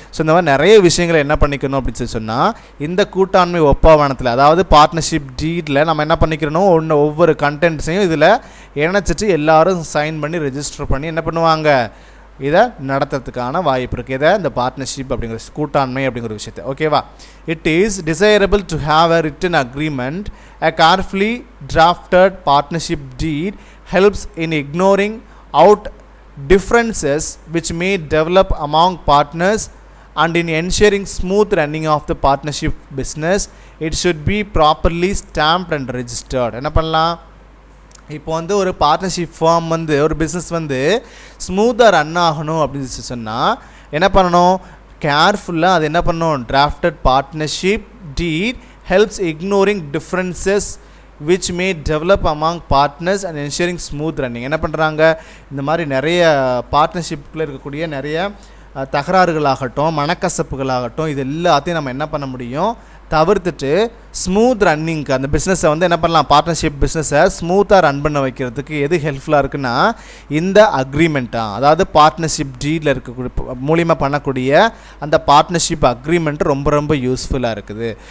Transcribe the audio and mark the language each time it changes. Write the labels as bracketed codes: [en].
[ta] So இந்த மாதிரி நிறைய விஷயங்களை என்ன பண்ணிக்கணும் அப்படின்னு சொல்லி சொன்னால், இந்த கூட்டாண்மை ஒப்பாவனத்தில், அதாவது பார்ட்னர்ஷிப் டீடில் நம்ம என்ன பண்ணிக்கிறோம், ஒவ்வொரு கண்டென்ட்ஸையும் இதில் இணைச்சிட்டு எல்லாரும் சைன் பண்ணி ரெஜிஸ்டர் பண்ணி என்ன பண்ணுவாங்க, இதை நடத்துறதுக்கான வாய்ப்பு இருக்குது. இதை இந்த பார்ட்னர்ஷிப் அப்படிங்கிற கூட்டாண்மை அப்படிங்கிற விஷயத்தை. ஓகேவா? [en] It is desirable to have a written agreement. A carefully drafted partnership deed helps in ignoring out differences which may develop among partners and in ensuring smooth running of the partnership business. It should be properly stamped and registered. [ta] என்ன பண்ணலாம்? இப்போ வந்து ஒரு partnership form வந்து, ஒரு business வந்து ஸ்மூத்தாக run ஆகணும் அப்படின்னு சொன்னால் என்ன பண்ணணும்? கேர்ஃபுல்லாக அது என்ன பண்ணணும்? [en] Drafted partnership deed helps ignoring differences which may develop among partners and ensuring smooth running. [ta] என்ன பண்ணுறாங்க? இந்த மாதிரி நிறைய பார்ட்னர்ஷிப்பில் இருக்கக்கூடிய நிறைய தகராறுகளாகட்டும், மனக்கசப்புகளாகட்டும், இது எல்லாத்தையும் நம்ம என்ன பண்ண முடியும்? தவிர்த்துட்டு ஸ்மூத் ரன்னிங்க்கு அந்த பிஸ்னஸை வந்து என்ன பண்ணலாம்? பார்ட்னர்ஷிப் பிஸ்னஸை ஸ்மூத்தாக ரன் பண்ண வைக்கிறதுக்கு எது ஹெல்ப்ஃபுல்லாக இருக்குன்னா, இந்த அக்ரிமெண்ட்டாக, அதாவது பார்ட்னர்ஷிப் டீடில் இருக்கக்கூடிய மூலிமா பண்ணக்கூடிய அந்த பார்ட்னர்ஷிப் அக்ரிமெண்ட் ரொம்ப ரொம்ப யூஸ்ஃபுல்லாக இருக்குது.